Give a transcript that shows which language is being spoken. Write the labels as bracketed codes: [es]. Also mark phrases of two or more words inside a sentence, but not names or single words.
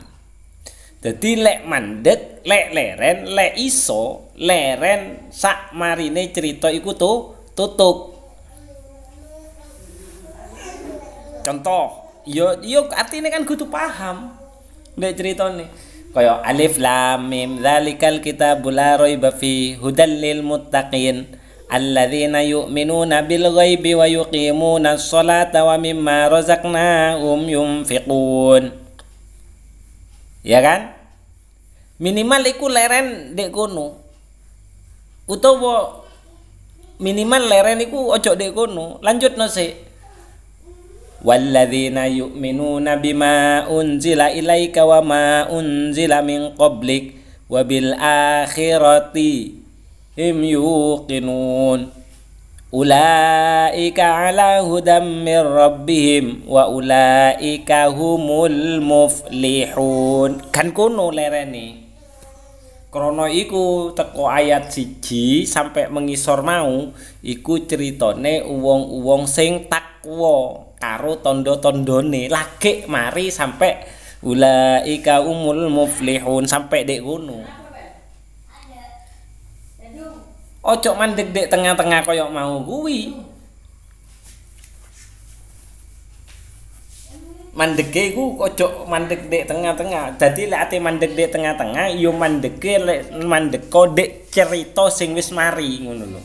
[jv] Dadi lek mandek, lek leren, lek iso, leren sak marine cerita iku tutup. Contoh, yo artine kan kudu paham nek ceritane. [ar] Kaya الم ذلك الكتاب لا ريب فيه هدى للمتقين. الذين يؤمنون بالغيب ويقيمون الصلاة ومما رزقناهم ينفقون. [jv] Ya kan? Minimal iku leren dek kono. Utawa minimal leren iku ojo dek kono. Lanjutno sik. [ar] والذين يؤمنون بما أنزل إليك وما أنزل من قبلك وبالآخرة هم يوقنون أولئك على هدى من ربهم وأولئك هم المفلحون. [jv] Kan kono lerene krana iku teko ayat 1 sampai mengisor mau iku ceritane wong-wong sing takwa karo tondo-tondone lagi mari sampai [ar] أولئك هم المفلحون [jv] sampai dek kono. Ojo mandek dek tengah-tengah koyok mau kuwi. Mandeke iku ojo mandek dek tengah-tengah. Dadi lek ate mandek dek tengah-tengah yo mandeke lek mandeko dek cerita sing wis mari ngono lho.